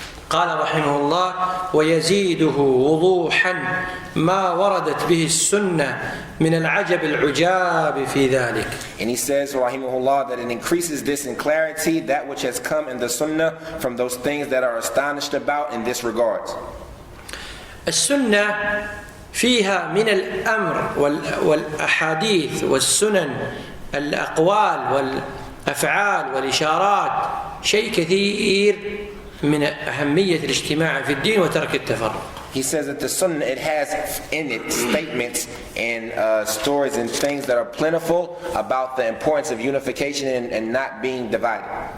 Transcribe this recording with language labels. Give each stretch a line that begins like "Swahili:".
Arabic: قال رحمه الله ويزيده وضوحا ما وردت به السنة من العجب العجاب في ذلك.
English: And he says rahimahullah that it increases this in clarity that which has come in the sunnah from those things that are astonished about in this regard.
Arabic: السنة فيها من الأمر والأحاديث والسنن الأقوال والأفعال والإشارات شيء كثير من أهمية الاجتماع في الدين وترك التفرق.
English: He says that the Sunnah, it has in it statements and stories and things that are plentiful about the importance of unification and not being divided.